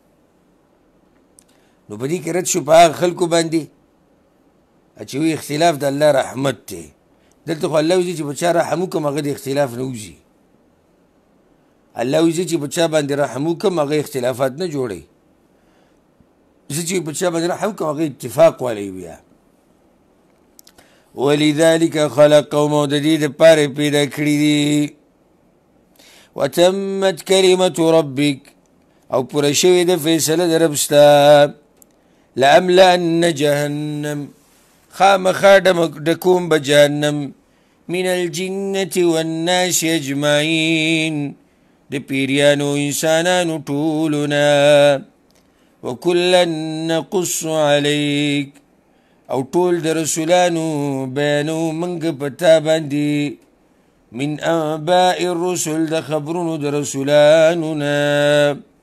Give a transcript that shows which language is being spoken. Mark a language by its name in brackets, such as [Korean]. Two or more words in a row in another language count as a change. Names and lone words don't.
[Pashto] نو په دې کې رد شو په هغه خلکو باندې چې وی اختلاف د الله رحمت دی دلته خو الله وایي چې په چا رحم وکړم هغه د اختلاف نه وځي الله وایي چې په چا باندې رحم وکړم هغه اختلافات نه جوړوي زه چې په چا باندې رحم وکړم هغه اتفاق والی بیا [Arabic] ولذلك خلقهم [Pashto] او د دې دپاره پیدا کړي دي [Arabic] وتمت کلمة ربک [Pashto] او پوره شوې ده فیصله د رب ستا [Arabic] لأملأن جهنم [Pashto] خامخا ډکوم به جهنم [Arabic] من الجنة والناس اجمعین [Pashto] د پیریانو انسانانو ټولونه [Arabic] وکلا نقص علیک [Pashto] او ټول د رسولانو بیانو موږ په تا باندې [Arabic] من انباء الرسل [Pashto] د خبرونو د رسولانو نه